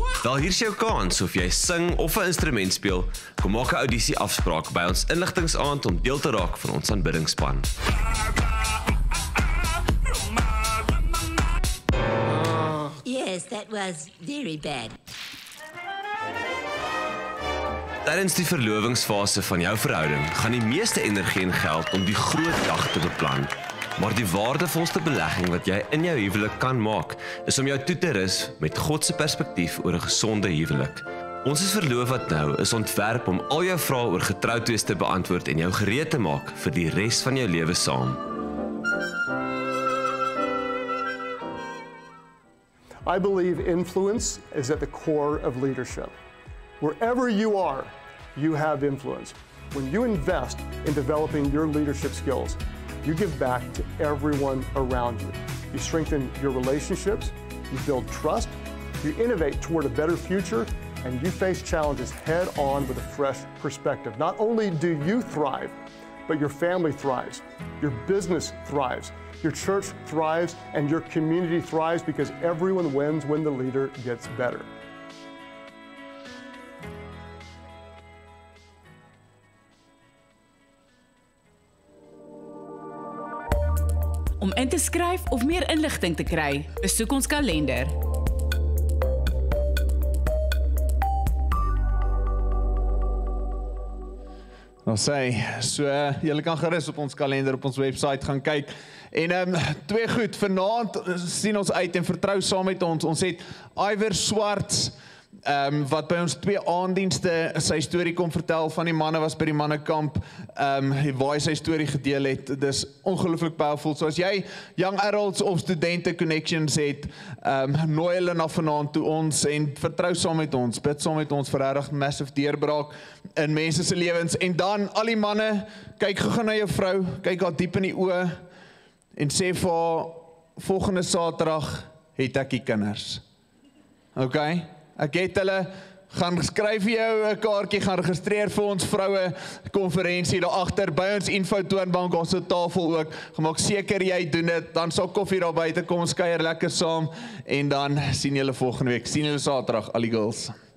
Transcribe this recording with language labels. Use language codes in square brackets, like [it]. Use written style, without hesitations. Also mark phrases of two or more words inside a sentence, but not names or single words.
[af] Wel, hier is jou kans of jy sing of 'n instrument speel. Kom maak 'n audisie afspraak by ons inligtingsaand om deel te raak van ons aanbiddingspan. [en] Yes, that was very bad. [af] Tydens die verlovingsfase van jou verhouding gaan die meeste energie en geld om die groot dag te beplan. Maar die waardevolste belegging wat jy in jou huwelik kan maak, is om jou toe te rus met God se perspektief oor 'n gesonde huwelik. Ons is verloof wat nou is ontwerp om al jou vrae oor getroudheid te beantwoord en jou gereed te maak vir die res van jou lewe saam. [en] I believe influence is at the core of leadership. Wherever you are, you have influence. When you invest in developing your leadership skills, you give back to everyone around you. You strengthen your relationships, you build trust, you innovate toward a better future, and you face challenges head on with a fresh perspective. Not only do you thrive, but your family thrives, your business thrives, your church thrives, and your community thrives because everyone wins when the leader gets better. [af] Om in te skryf of meer inligting te kry, besoek ons kalender. Nou sê, so julle kan gerus op ons kalender op ons webwerf gaan kyk. En twee goed, vanaand sien ons uit en vertrou saam met ons. Ons het Iver Swarts wat by ons 2 aanddienste sy storie kom vertel van die manne was by die mannekamp, waar hy sy storie gedeel het. Dis ongelooflik powerful. So as jy [en] young adults [af] of studente connections het, nooi hulle na vanaand toe ons en vertrou saam met ons, bid saam met ons vir regtig massive deurbraak in mense se lewens. En dan al die manne, kyk gou na jou vrou, kyk haar diep in die oë en sê vir haar, volgende Saterdag het ek die kinders. Okay? Ek het hulle, gaan skryf vir jou 'n kaartjie, gaan registreer vir ons vroue konferensie daar agter by ons info toonbank, ons het 'n tafel ook. Gemaak seker jy doen dit, dan sal koffie daar buite kom, ons kuier lekker saam en dan sien julle volgende week. Sien julle Saterdag, al die girls.